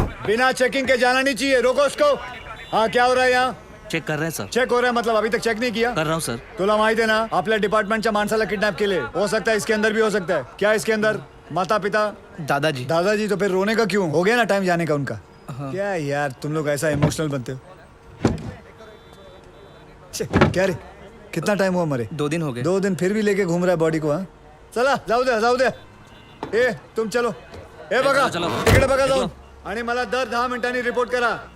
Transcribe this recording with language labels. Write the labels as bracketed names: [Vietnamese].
[Hindi] बिना चेकिंग के जाना नहीं चाहिए। रोको उसको। हाँ, क्या हो रहा है यहाँ? चेक कर रहे हैं सर। चेक हो रहा है मतलब अभी तक चेक नहीं किया? कर रहा हूँ सर। [Marathi] तुला माहिती है ना, आपल्या डिपार्टमेंटच्या माणसाला किडनॅप केले। [Hindi] हो सकता है इसके अंदर भी हो सकता है। क्या इसके अंदर? माता पिता? दादाजी तो फिर रोने का क्यों? हो गया ना टाइम जाने का उनका। क्या यार, तुम लोग ऐसा इमोशनल बनते हो। क्या रे, कितना टाइम हुआ मरे? 2 दिन हो गए। 2 दिन फिर भी लेके घूम रहा है बॉडी को। हाँ, [Marathi] चला जाऊ दे। [Hindi] ए तुम चलो। [Marathi] ए बघा, तिकडे बघा जाऊन आणि मला दर 10 मिनिटांनी रिपोर्ट करा।